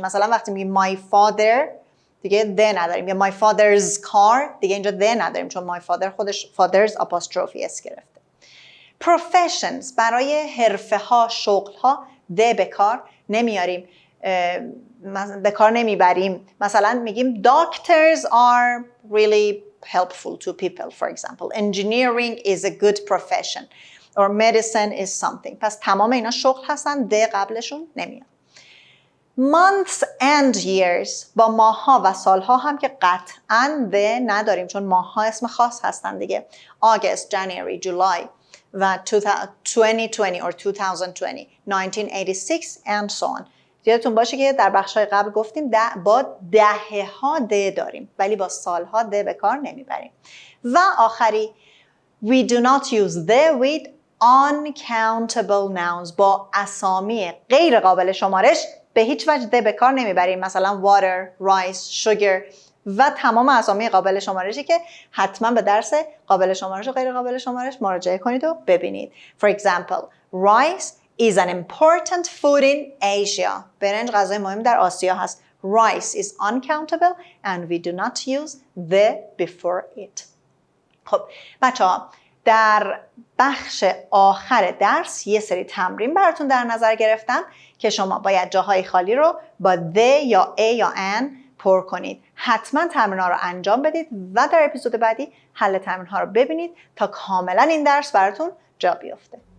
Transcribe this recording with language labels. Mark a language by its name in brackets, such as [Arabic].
[Persian] مثلا وقتی میگیم my father دیگه د نداریم یا [English] my father's car [Persian] دیگه اینجا د نداریم چون my father خودش father's آپاستروفی اس گرفته. Professions برای حرفه ها، شغل ها د به کار نمیاریم، به کار نمیبریم. مثلا میگیم [English] doctors are really helpful to people, for example. Engineering is a good profession or medicine is something. [Persian] پس تمام اینا شغل هستن، د قبلشون نمیاد. [English] Months and years [Persian] با ماه‌ها و سال‌ها هم که قطعاً د نداریم چون ماه‌ها اسم خاص هستن دیگه. [English] August, January, July و 2020 or 2020, 1986 and so on. [Persian] یادتون باشه که در بخش‌های قبل گفتیم با دهه‌ها د داریم ولی با سال‌ها د به کار نمیبریم. و آخری [English] we do not use the with uncountable nouns [Persian] با اسامی غیر قابل شمارش به هیچ وجه د به کار نمیبریم. مثلا water, rice, sugar و تمام اسامی قابل شمارشی که حتما به درس قابل شمارش و غیر قابل شمارش مراجعه کنید و ببینید. [English] For example, rice is an important food in Asia. [Persian] برنج غذای مهم در آسیا هست. [English] Rice is uncountable and we do not use the before it. [Persian] خب بچه‌ها در بخش آخر درس یه سری تمرین براتون در نظر گرفتم که شما باید جاهای خالی رو با the یا a یا an پر کنید. حتما تمرین ها رو انجام بدید و در اپیزود بعدی حل تمرین ها رو ببینید تا کاملا این درس براتون جا بیفته.